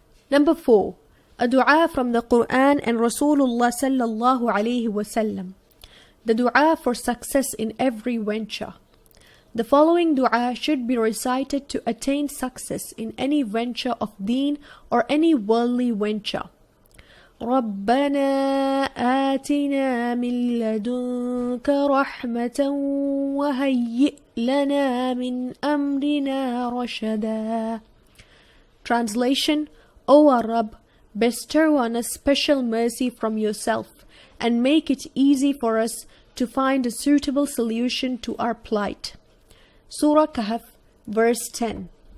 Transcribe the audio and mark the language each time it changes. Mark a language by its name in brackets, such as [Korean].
[English] Number 4. A dua from the Quran and Rasulullah sallallahu alayhi wasallam. The dua for success in every venture. The following dua should be recited to attain success in any venture of deen or any worldly venture. [Arabic] ربنا آتنا من لدنك رحمة وهيئ لنا من أمرنا رشدا. [English] Translation: O our Rabb, bestow on us special mercy from yourself and make it easy for us to find a suitable solution to our plight. Surah Kahf, verse 10.